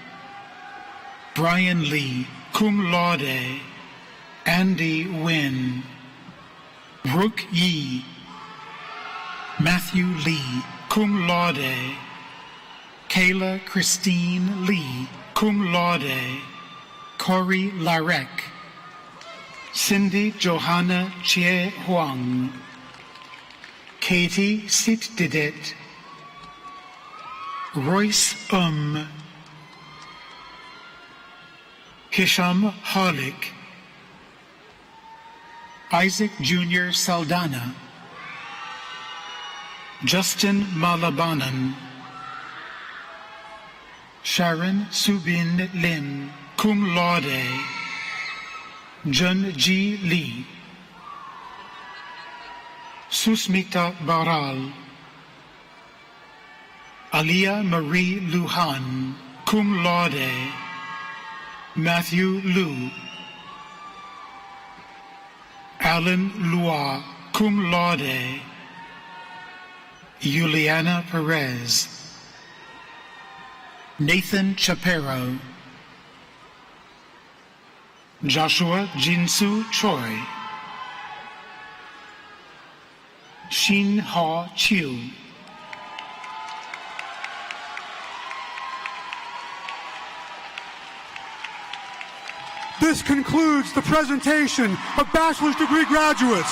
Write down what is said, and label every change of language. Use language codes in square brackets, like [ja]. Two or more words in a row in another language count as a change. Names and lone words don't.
[en] Brian Lee, [la] cum laude, [en] Andy Wynn, Brooke Yee, Matthew Lee, [la] cum laude, [en] Kayla Christine Lee, [la] cum laude, [en] Corey Larek, Cindy Johanna Chie Huang, Katie Sitdidet, Royce Hisham Harlick, Isaac Jr. Saldana, Justin Malabanan, Sharon Subin Lim, [la] cum laude. [en] Jun Ji Lee. Susmita Baral. Alia Marie Luhan, [la] cum laude. [en] Matthew Liu. Alan Lua, [la] cum laude. [en] Juliana Perez. Nathan Chapero. Joshua Jinsu Choi. Shin Ha Chiu. This concludes the presentation of bachelor's degree graduates.